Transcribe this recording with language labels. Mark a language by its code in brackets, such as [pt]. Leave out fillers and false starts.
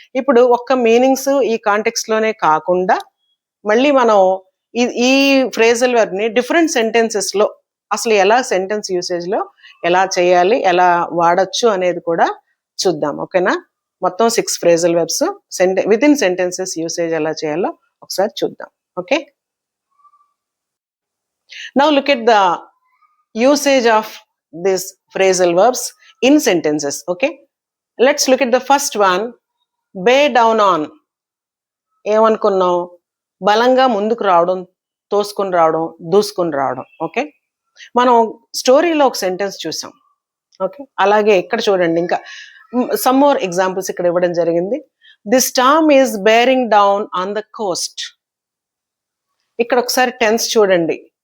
[te] ఇప్పుడు ఒక్క మీనింగ్స్ ఈ కాంటెక్స్లోనే కాకుండా మళ్ళీ మనం ఈ ఫ్రేజల్ వెర్బ్ని డిఫరెంట్ సెంటెన్సెస్లో అసలు ఎలా సెంటెన్స్ యూసేజ్లో ఎలా చేయాలి, ఎలా వాడచ్చు అనేది కూడా చూద్దాం. ఓకేనా? మొత్తం 6 phrasal verbs with in sentences usage ఎలా చేయాలో ఒకసారి చూద్దాం. [en] Okay, now look at the usage of these phrasal verbs in sentences. Okay, let's look at the first one, bear down on. [te] ఏమనుకున్నాం? బలంగా ముందుకు రావడం, తోసుకొని రావడం, దూసుకొని రావడం. ఓకే, మనం స్టోరీలో ఒక సెంటెన్స్ చూసాం. ఓకే, అలాగే ఇక్కడ చూడండి, ఇంకా సమ్ మోర్ ఎగ్జాంపుల్స్ ఇక్కడ ఇవ్వడం జరిగింది. [en] The storm is bearing down on the coast. [te] ఇక్కడ ఒకసారి టెన్స్ చూడండి.